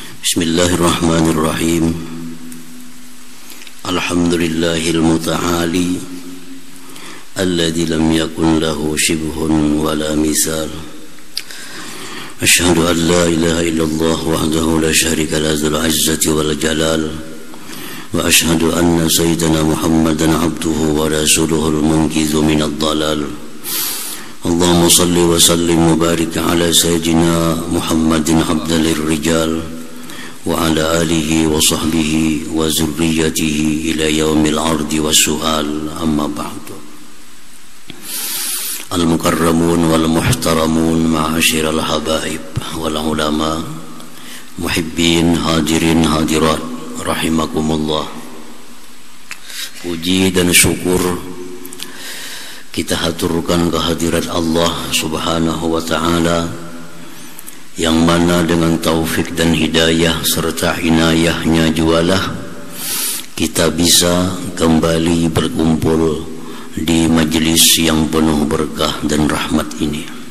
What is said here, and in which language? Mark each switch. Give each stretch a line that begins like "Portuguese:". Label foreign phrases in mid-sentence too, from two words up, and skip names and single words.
Arabic: Bismillahirrahmanirrahim. الحمد لله المتعالي الذي لم يكن له شبه ولا مثال. أشهد أن لا إله إلا الله وحده لا شريك له ذو العزة والجلال. وأشهد أن سيدنا محمدا عبده ورسوله المنقذ من الضلال. اللهم صل وسلم وبارك على سيدنا محمد أفضل الرجال وعلى آله وصحبه وذريته إلى يوم العرض والسؤال، أما بعد. المكرمون والمحترمون معاشر الحبائب والعلماء محبين حاضرين حاضرات رحمكم الله.
Indonesian: Puji dan syukur kita haturkan kehadirat Allah
Arabic: سبحانه وتعالى,
Indonesian: yang mana dengan taufik dan hidayah serta inayahnya jualah kita bisa kembali berkumpul di majlis yang penuh berkah dan rahmat ini.